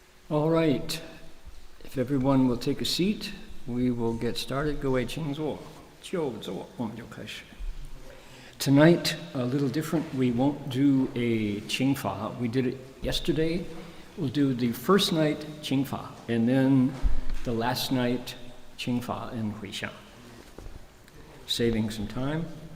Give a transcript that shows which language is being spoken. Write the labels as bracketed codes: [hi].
[en] All right. If everyone will take a seat, we will get started. [zh] 各位请坐，就坐，我们就开始。 [en] Tonight, a little different. We won't do a Qingfa. We did it yesterday. We'll do the first night Qingfa, and then the last night Qingfa and Huixiang. Saving some time.